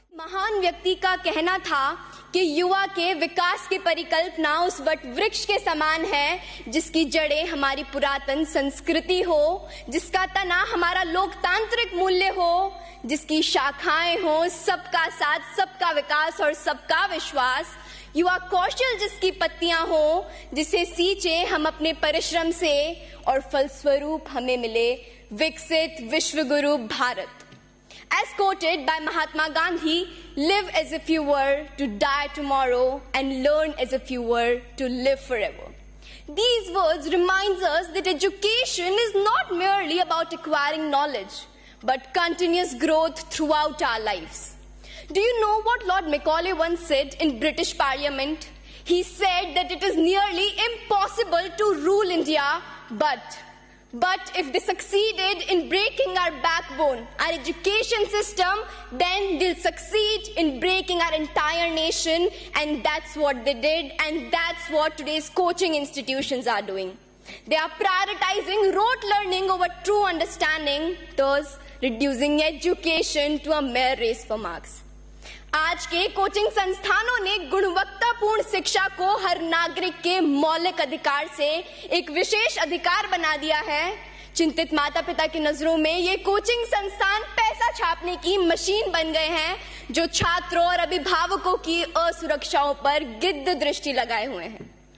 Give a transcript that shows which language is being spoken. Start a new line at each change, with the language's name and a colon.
Hindi: महान व्यक्ति का कहना था कि युवा के विकास की परिकल्पना उस वट वृक्ष के समान है जिसकी जड़ें हमारी पुरातन संस्कृति हो, जिसका तना हमारा लोकतांत्रिक मूल्य हो, जिसकी शाखाएं हो सबका साथ, सबका विकास और सबका विश्वास, युवा कौशल जिसकी पत्तियां हो, जिसे सींचे हम अपने परिश्रम से और फलस्वरूप हमें मिले विकसित विश्वगुरु Bharat.
English: As quoted by Mahatma Gandhi, live as if you were to die tomorrow and learn as if you were to live forever. These words remind us that education is not merely about acquiring knowledge, but continuous growth throughout our lives. Do you know what Lord Macaulay once said in British Parliament? He said that it is nearly impossible to rule India, but if they succeeded in breaking our backbone, our education system, then they'll succeed in breaking our entire nation, and that's what they did, and that's what today's coaching institutions are doing. They are prioritizing rote learning over true understanding, thus reducing education to a mere race for marks.
Hindi: आज के coaching संस्थानों ने गुणवत्तापूर्ण शिक्षा को हर नागरिक के मौलिक अधिकार से एक विशेष अधिकार बना दिया है। चिंतित माता पिता की नजरों में ये कोचिंग संस्थान पैसा छापने की मशीन बन गए हैं जो छात्रों और अभिभावकों की असुरक्षाओं पर गिद्ध दृष्टि लगाए हुए हैं।